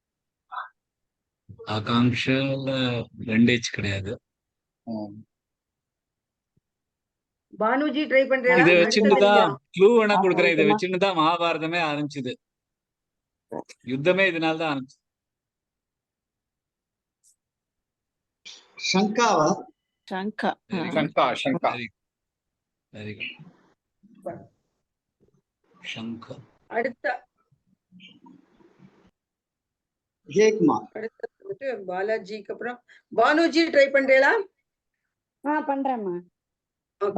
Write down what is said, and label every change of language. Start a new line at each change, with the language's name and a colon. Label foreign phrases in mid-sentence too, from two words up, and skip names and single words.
Tamil: ஆகாங்ஷால 2 H கிடையாது. பானுஜி ட்ரை பண்றீங்களா? இதை அடுத்தது வச்சுன்னுதான் க்ளூ வேணா ஆ, கொடுக்குறேன். இதை சொல்லுமா. வச்சுன்னுதான் மகாபாரதமே ஆரம்பிச்சது. யுத்தமே இதனால்தான் ஆரம்பிச்சது. Shankava. Shankha. Shanka. Shanka.
English: very good.
Tamil: சங்க. அடுத்த Jaykumar. அடுத்தது வந்துட்டு பாலாஜிக்கு அப்புறம் பானுஜி ட்ரை பண்றீங்களா? பண்றேம்மா. Okay.